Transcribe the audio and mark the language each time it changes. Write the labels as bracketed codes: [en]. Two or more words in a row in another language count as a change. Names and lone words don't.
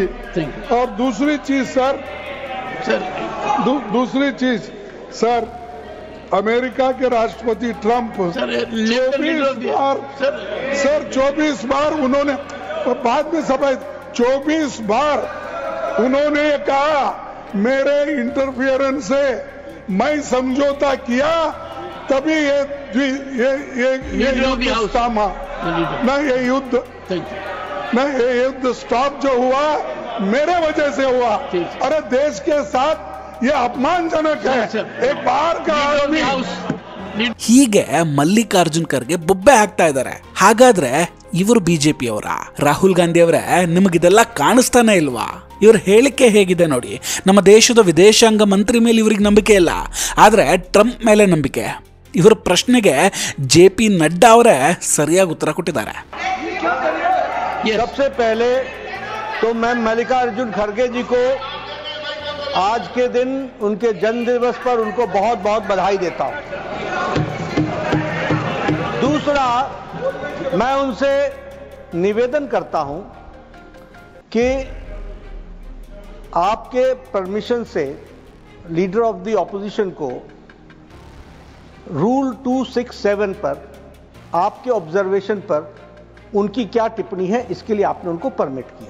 [hi] और दूसरी चीज सर, अमेरिका के राष्ट्रपति ट्रंप 24 बार उन्होंने, बाद में सभा 24 बार उन्होंने कहा मेरे इंटरफियरेंस से मैं समझौता किया, तभी ये युद्ध थामा न, ये युद्ध स्टॉप जो हुआ मेरे वजह से हुआ। अरे देश के साथ ये अपमानजनक है। एक बाहर का आदमी [kn] ಹೀಗೆ ಮಲ್ಲಿಕಾರ್ಜುನ್ ಖರ್ಗೆ ಬೊಬ್ಬೆ ಹಾಕ್ತಾ ಇದ್ದಾರೆ. ಹಾಗಾದ್ರೆ ಇವರು ಬಿಜೆಪಿ ಅವರ? ರಾಹುಲ್ ಗಾಂಧಿ ಅವರೇ, ನಿಮಗಿದೆಲ್ಲ ಕಾಣಿಸ್ತಾನೆ ಇಲ್ವಾ? ಇವ್ರ ಹೇಳಿಕೆ ಹೇಗಿದೆ ನೋಡಿ. ನಮ್ಮ ದೇಶದ ವಿದೇಶಾಂಗ ಮಂತ್ರಿ ಮೇಲೆ ಇವ್ರಿಗೆ ನಂಬಿಕೆ ಇಲ್ಲ, ಆದರೆ ಟ್ರಂಪ್ ಮೇಲೆ ನಂಬಿಕೆ. ಇವರ ಪ್ರಶ್ನೆಗೆ JP ನಡ್ಡಾ ಅವರೇ ಸರಿಯಾಗಿ ಉತ್ತರ ಕೊಟ್ಟಿದ್ದಾರೆ. [hi] सबसे पहले तो मैं मल्लिकार्जुन खड़गे जी को आज के दिन उनके जन्म दिवस पर उनको बहुत बहुत बधाई देता हूं। दूसरा, मैं उनसे निवेदन करता हूं कि आपके परमिशन से [en] leader of the opposition [hi] को रूल 267 पर आपके ऑब्जर्वेशन पर उनकी क्या टिप्पणी है, इसके लिए आपने उनको परमिट किया।